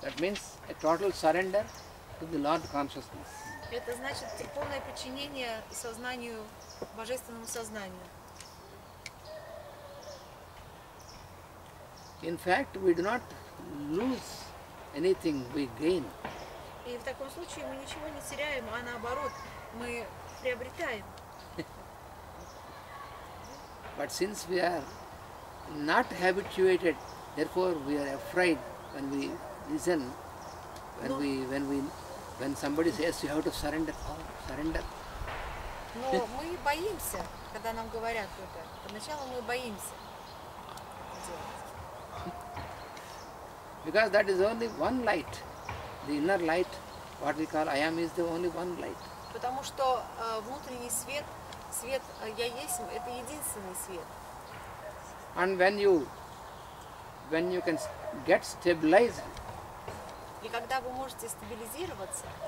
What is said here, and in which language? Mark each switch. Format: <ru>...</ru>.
<en>That means a total surrender to the Lord consciousness.</en> <ru>Это значит полное подчинение сознанию, божественному сознанию.</ru> <en>In fact, we do not lose anything, we gain.</en> <ru>И в таком случае мы ничего не теряем, а наоборот, мы приобретаем.</ru> <en>But since we are not habituated, therefore we are afraid when we listen, when somebody says you have to surrender, surrender.</en> <ru>Но мы боимся, когда нам говорят это. Поначалу мы боимся делать.</ru> <en>Because that is only one light. The inner light, what we call I am, is the only one light.</en> <ru>Потому что внутренний свет, свет «Я есть», это единственный свет.</ru> <en>And when you can get stabilized</en> <ru>И когда вы можете стабилизироваться</ru>